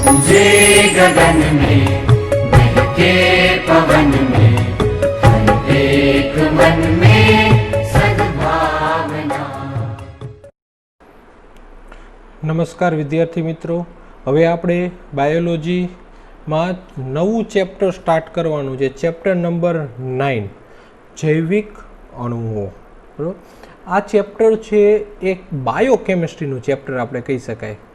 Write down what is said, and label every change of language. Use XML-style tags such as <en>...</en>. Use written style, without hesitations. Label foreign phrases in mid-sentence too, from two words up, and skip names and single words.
<hi>जे गगन में बहके पवन में हर एक मन में सद्भावना।</hi> <gu>નમસ્કાર વિદ્યાર્થી મિત્રો, હવે આપણે બાયોલોજીમાં નવું ચેપ્ટર સ્ટાર્ટ કરવાનું છે, ચેપ્ટર નંબર 9 જૈવિક અણુઓ. બરાબર, આ ચેપ્ટર છે એક બાયોકેમિસ્ટ્રીનું ચેપ્ટર આપણે કહી શકાય.</gu>